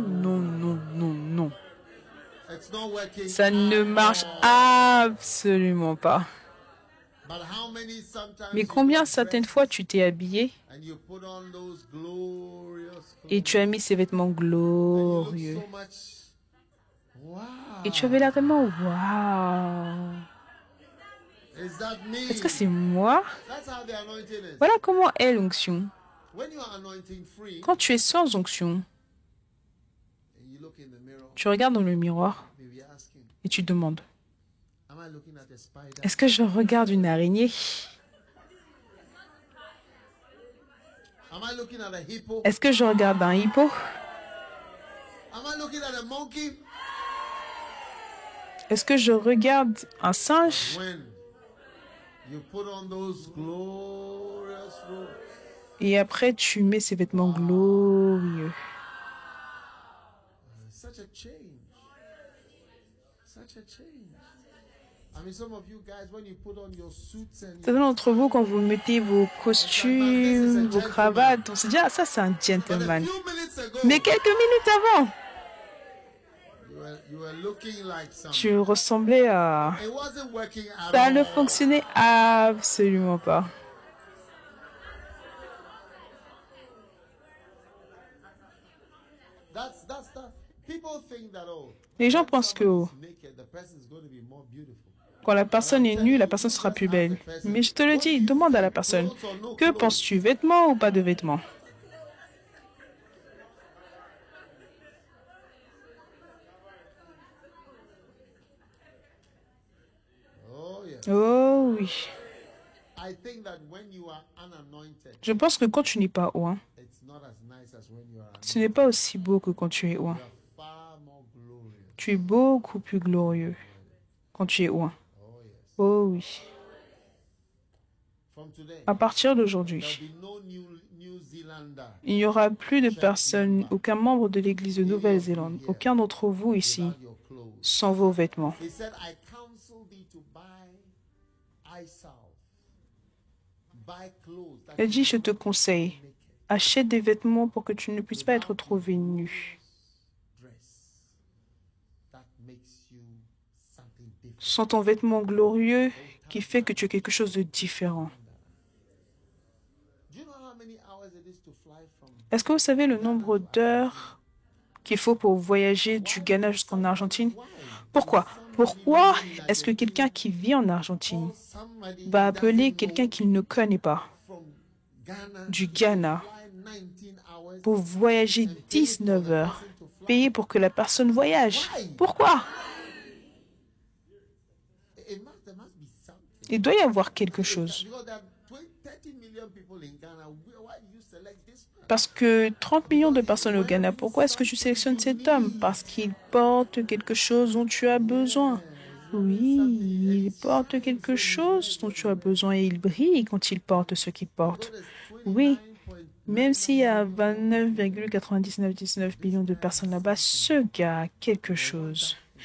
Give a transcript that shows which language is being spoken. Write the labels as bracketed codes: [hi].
[fr] non, non, non, non, non. [en] it's not working [fr] Ça ne [en] at [fr] marche [en] all." [fr] absolument pas. [en] But how many sometimes [fr] Mais [en] you [fr] combien [en] got [fr] certaines [en] dressed [fr] fois tu t'es habillé [en] and you put on those glorious [fr] et [en] clothes [fr] tu as mis ces vêtements [en] and you look [fr] glorieux [en] so much wow. [fr] et tu avais l'air tellement waouh. [en] Is that me? [fr] Est-ce que c'est moi? [en] That's how the anointing is. [fr] Voilà comment est l'onction. [en] When you are anointing free [fr] Quand tu es sans onction, [en] and you look in the mirror, [fr] tu regardes dans le miroir [en] maybe asking, [fr] et tu te demandes, [en] am I looking at a spider? [fr] est-ce que je regarde une araignée? [en] Am I looking at a hippo? [fr] Est-ce que je regarde un hippo? [en] Am I looking at a monkey? [fr] Est-ce que je regarde un singe? [en] When you put on those glorious robes, [fr] Et après, tu mets ces vêtements glorieux. [en] such a change. Such a change. I mean, some of you guys, when you put on your suits and [fr] Certains d'entre vous, quand vous mettez vos costumes, vos cravates, on se dit, ah, ça, c'est un [en] but a gentleman. few minutes ago, [fr] Mais quelques minutes avant, [en] you were looking like something. [fr] tu ressemblais à... [en] It wasn't working at [fr] Ça ne [en] all. [fr] fonctionnait absolument pas. [en] That's that. People think that [fr] Les gens pensent que oh, [en] naked, the person is going to be more beautiful. [fr] quand la personne est nue, la personne sera plus belle. Mais je te le dis, demande à la personne, que penses-tu, vêtements ou pas de vêtements? [en] Oh yes. [fr] Oh oui. [en] I think that when you are unanointed, [fr] Je pense que quand tu n'es pas oint, [en] it's not as nice as when you are [fr] ce n'est pas aussi beau que quand tu es oint. [en] You are far more glorious. [fr] Tu es beaucoup plus glorieux quand tu es oint. [en] Oh yes. [fr] Oh oui. [en] From today, [fr] À partir [en] there'll [fr] d'aujourd'hui, [en] be no New Zealander. [fr] il n'y aura plus de personne, aucun membre de l'Église de Nouvelle-Zélande, aucun d'entre vous ici, [en] Without your clothes. [fr] sans vos vêtements. [en] He said, I counsel thee to buy eye salve. Buy clothes that [fr] Elle [en] you [fr] dit, je [en] will [fr] te [en] not [fr] conseille, [en] be naked. [fr] achète des vêtements pour que tu ne puisses pas être trouvé nu, [en] Dress that makes you something different. [fr] sans ton vêtement glorieux qui fait que tu es quelque chose de différent. [en] Do you know how many hours it is to fly from [fr] Est-ce que vous savez le nombre d'heures qu'il faut pour voyager du Ghana jusqu'en Argentine? Pourquoi? Pourquoi est-ce que quelqu'un qui vit en Argentine [en] somebody [fr] va [en] who [fr] appeler [en] doesn't [fr] quelqu'un [en] know [fr] qu'il ne connaît pas [en] from Ghana [fr] du [en] to [fr] Ghana [en] fly 19 hours [fr] pour voyager 19 heures, payer pour que la personne voyage? Pourquoi? [en] There must be something. [fr] Il doit y avoir quelque chose. [en] Because there are 30 million people in Ghana. Why do you select this man? [fr] Parce que 30 millions de personnes au Ghana, pourquoi est-ce que tu sélectionnes cet homme? Parce qu'il porte quelque chose dont tu as besoin. Oui, il porte quelque chose dont tu as besoin et il brille quand il porte ce qu'il porte. Oui, même s'il y a 29,9919 millions de personnes là-bas, ce gars a quelque chose.